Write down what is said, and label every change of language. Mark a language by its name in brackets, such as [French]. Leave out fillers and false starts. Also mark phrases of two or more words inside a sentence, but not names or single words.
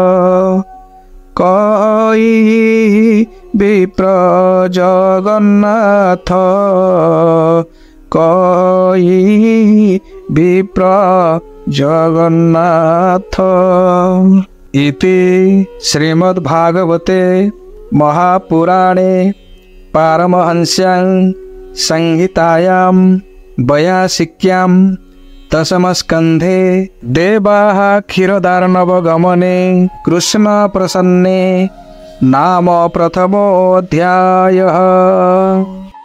[Odia] କହି ବିପ୍ର ଜଗନ୍ନାଥ। କହି ବିପ୍ର ଜଗନ୍ନାଥ। [Sanskrit] इति श्रीमद्भागवते महापुराणे पारमहंस्यां संहितायां वयासिक्यां दशमस्कन्धे देवाः क्षीरदार्णवगमने कृष्णप्रसन्ने नाम प्रथमोऽध्यायः।